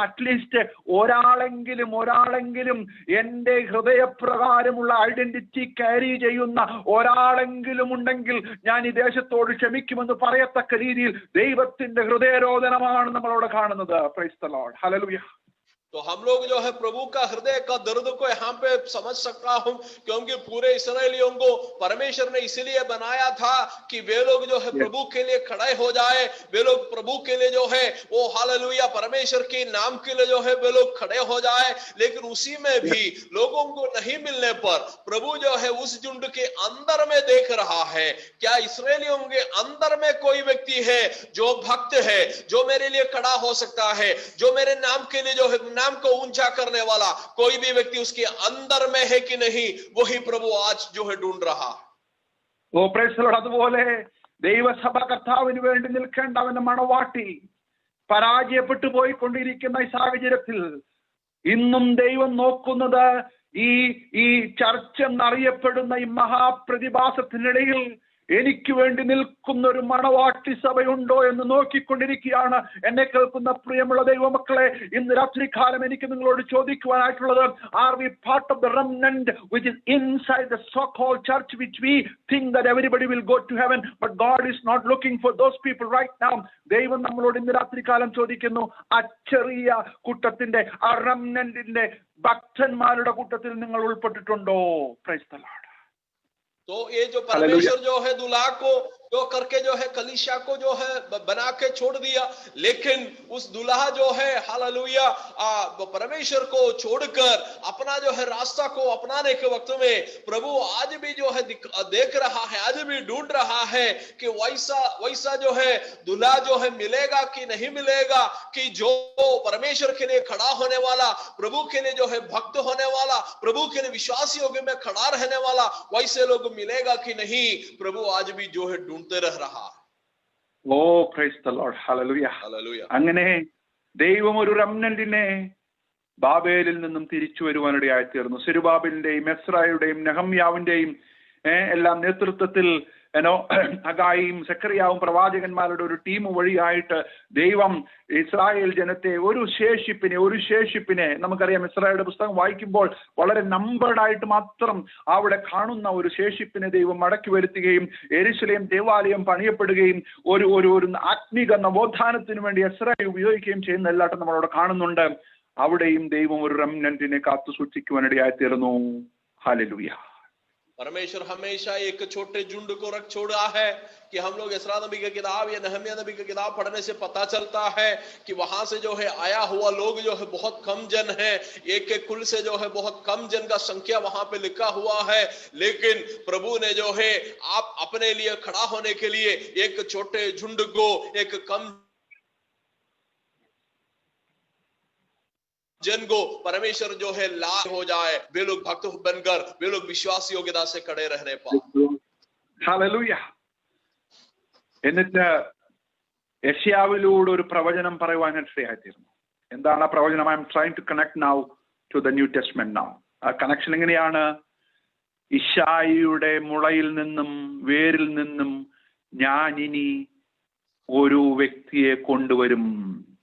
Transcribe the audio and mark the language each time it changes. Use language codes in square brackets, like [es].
[ml] At least ഒരാളെങ്കിലും എന്റെ ഹൃദയപ്രകാരമുള്ള identity carry ചെയ്യുന്ന ഒരാളെങ്കിലും ഉണ്ടെങ്കിൽ ഞാൻ ഈ ദേശത്തോട് ക്ഷമിക്കുമെന്ന് പറയത്തക്ക രീതിയിൽ ദൈവത്തിന്റെ ഹൃദയരോധനമാണ് നമ്മളവിടെ കാണുന്നത്. [en] Praise the lord. Hallelujah. [hi] तो हम लोग जो है प्रभु का हृदय का दर्द को यहाँ पे समझ सकता हूँ, क्योंकि पूरे इस्राएलियों को परमेश्वर ने इसलिए बनाया था कि वे लोग जो है प्रभु के लिए खड़े हो जाए, वे लोग प्रभु के लिए जो है वो हालेलुया परमेश्वर के नाम के लिए जो है वे लोग खड़े हो जाए। लेकिन उसी में भी लोगों को नहीं मिलने पर प्रभु जो है उस झुंड के अंदर में देख रहा है, क्या इसराइलियों के अंदर में कोई व्यक्ति है जो भक्त है, जो मेरे लिए खड़ा हो सकता है, जो मेरे नाम के लिए जो है नाम को ऊंचा करने वाला कोई भी व्यक्ति उसके अंदर में है कि नहीं, वही प्रभु आज जो है ढूंढ रहा। [en] O praise the Lord. [ml] അതുപോലെ ദൈവസഭ കർത്താവിന് വേണ്ടി നിൽക്കേണ്ടവന്റെ മണവാട്ടി പരാജയപ്പെട്ടു പോയിക്കൊണ്ടിരിക്കുന്ന ഈ സാഹചര്യത്തിൽ ഇന്നും ദൈവം നോക്കുന്നത് ഈ ചർച്ച എന്നറിയപ്പെടുന്ന ഈ മഹാപ്രതിഭാസത്തിനിടയിൽ എനിക്ക് വേണ്ടി നിൽക്കുന്ന ഒരു മണവാട്ടി സഭയുണ്ടോ എന്ന് നോക്കിക്കൊണ്ടിരിക്കുകയാണ്. എന്നെ കേൾക്കുന്ന പ്രിയമുള്ള ദൈവമക്കളെ, ഇന്ന് രാത്രികാലം എനിക്ക് നിങ്ങളോട് ചോദിക്കുവാനായിട്ടുള്ളത്, [en] Are we part of the remnant which is inside the so-called church which we think that everybody will go to heaven, but God is not looking for those people right now. [ml] ദൈവം നമ്മളോട് ഇന്ന് രാത്രികാലം ചോദിക്കുന്നു, ആ ചെറിയ കൂട്ടത്തിന്റെ, ആ റെമനന്റിന്റെ ഭക്തന്മാരുടെ കൂട്ടത്തിൽ നിങ്ങൾ ഉൾപ്പെട്ടിട്ടുണ്ടോ? [en] Praise the lord. [hi] तो ये जो परमेश्वर जो है दुल्हा को जो करके जो है कलीसिया को जो है बना के छोड़ दिया, लेकिन उस दुल्हा जो है हालेलुया परमेश्वर को छोड़कर अपना जो है रास्ता को अपनाने के वक्त में प्रभु आज भी जो है देख रहा है, आज भी ढूंढ रहा है कि वैसा जो है दुल्हा जो है मिलेगा कि नहीं मिलेगा, कि जो परमेश्वर के लिए खड़ा होने वाला, प्रभु के लिए जो है भक्त होने वाला, प्रभु के लिए विश्वासियों में खड़ा रहने वाला, वैसे लोग मिलेगा कि नहीं, प्रभु आज भी जो है ढूंढते रह रहा। [en] O praise the Lord. Hallelujah. [hi] Hallelujah. [ml] അങ്ങനെ ദൈവം ഒരു റെമനന്റിനെ ബാബേലിൽ നിന്നും തിരിച്ചു വരുവാനിടയായി തീർന്നു. സെരുബാബേലിന്റെയും എസ്രായുടെയും നെഹമ്യാവിന്റെയും എല്ലാം നേതൃത്വത്തിൽ ഹഗായിയും സെക്കറിയാവും പ്രവാചകന്മാരുടെ ഒരു ടീം വഴിയായിട്ട് ദൈവം ഇസ്രായേൽ ജനത്തെ ഒരു ശേഷിപ്പിനെ നമുക്കറിയാം. ഇസ്രായേലിന്റെ പുസ്തകം വായിക്കുമ്പോൾ വളരെ നമ്പേർഡ് ആയിട്ട് മാത്രം അവിടെ കാണുന്ന ഒരു ശേഷിപ്പിനെ ദൈവം മടക്കി വരുത്തുകയും യെരൂശലേം ദേവാലയം പണിയപ്പെടുകയും ഒരു ആത്മീക നവോത്ഥാനത്തിന് വേണ്ടി ഇസ്രായേൽ ഉപയോഗിക്കുകയും ചെയ്യുന്ന എല്ലാട്ടും നമ്മളവിടെ കാണുന്നുണ്ട്. അവിടെയും ദൈവം ഒരു റെമനന്റിനെ കാത്തു സൂക്ഷിക്കുവാനിടയായി തീർന്നു. ഹല്ലേലൂയ. [hi] परमेश्वर हमेशा एक छोटे झुंड को रख छोड़ा है कि हम लोग इस्रा नबी की किताब या नहम्या नबी की किताब पढ़ने से पता चलता है कि वहां से जो है आया हुआ लोग जो है बहुत कम जन है, एक कुल से जो है बहुत कम जन का संख्या वहां पे लिखा हुआ है, लेकिन प्रभु ने जो है आप अपने लिए खड़ा होने के लिए एक छोटे झुंड को, एक कम जन को परमेश्वर जो है लाभ हो जाए, वे लोग भक्त बनकर वे लोग विश्वास योग्यता से खड़े रहने पाए. [ml] ഹല്ലേലൂയ. എന്നിട്ട് യെശയ്യാവിലൂടെ ഒരു പ്രവചനം പറയുവാനിടയായിത്തീർന്നു. എന്താണ് ആ പ്രവചനം? [en] I am trying to connect now to the new testament now. [ml] ആ കണക്ഷൻ എങ്ങനെയാണ്? ഇശായിയുടെ മുളയിൽ നിന്നും വേരിൽ നിന്നും ഞാൻ ഇനി ഒരു വ്യക്തിയെ കൊണ്ടുവരും.